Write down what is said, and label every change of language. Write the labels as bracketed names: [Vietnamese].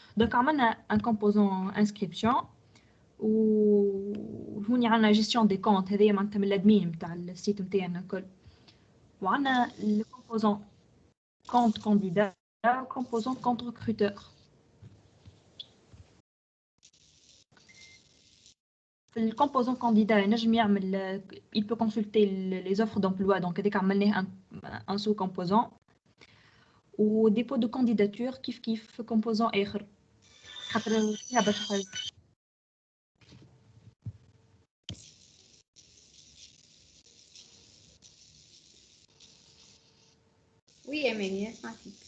[Arabic] دونك عملنا ان كومبوزون انسكريبسيون وهوني عندنا جيستيون دي كونت هذايا معناتها من الادمين نتاع السيت نتاعنا الكل وعندنا لي كومبوزون [French] compte candidat, composant compte recruteur. Le composant candidat, il peut consulter les offres d'emploi, donc dès qu'on a un sous-composant. [Arabic] وديبو دو كانديداتور كيف في كومبوزون اخر خاطر فيها برشا حاجات. وي اماني سمعتك.